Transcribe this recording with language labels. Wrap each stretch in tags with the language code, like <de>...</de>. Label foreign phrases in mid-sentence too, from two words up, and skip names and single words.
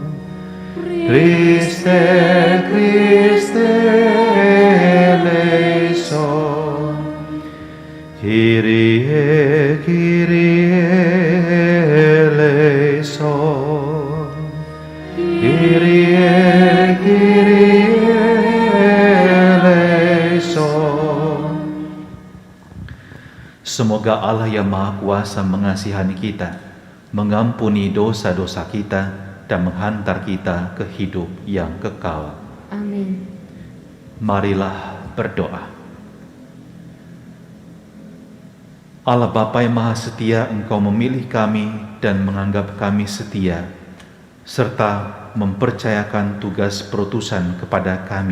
<el>Χριστέ, Χριστέ ἐλέησον. Κύριε, Κύριε ἐλέησον. Κύριε, Κύριε ἐλέησον.</el> <id>Semoga Allah yang Maha Kuasa mengasihani kita, mengampuni dosa-dosa kita, dan menghantar kita ke hidup yang kekal. Amin. Marilah berdoa. Allah Bapa yang Maha Setia, Engkau memilih kami dan menganggap kami setia, serta mempercayakan tugas perutusan kepada kami.</id>